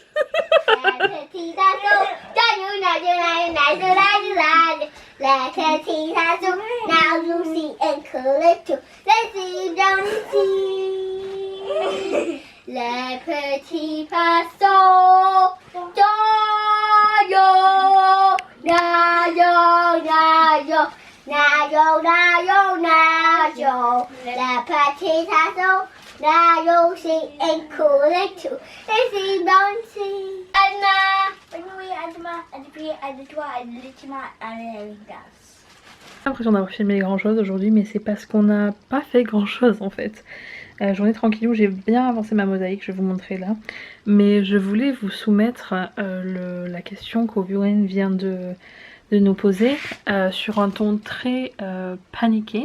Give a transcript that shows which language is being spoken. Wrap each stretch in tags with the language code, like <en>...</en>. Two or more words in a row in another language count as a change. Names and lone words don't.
<en>Now Lucy and Calypso, let's see down the sea.</en> <fr>Le petit poisson, yo, nayo, nayo, nayo, nayo, nayo. Le petit poisson,</fr> <en>now Lucy and Calypso, let's see down the sea.</en> <fr>J'ai l'impression d'avoir filmé grand chose aujourd'hui, mais c'est parce qu'on n'a pas fait grand chose en fait. Journée tranquille où j'ai bien avancé ma mosaïque, je vais vous montrer là. Mais je voulais vous soumettre la question qu'Owen vient de nous poser sur un ton très paniqué.</fr>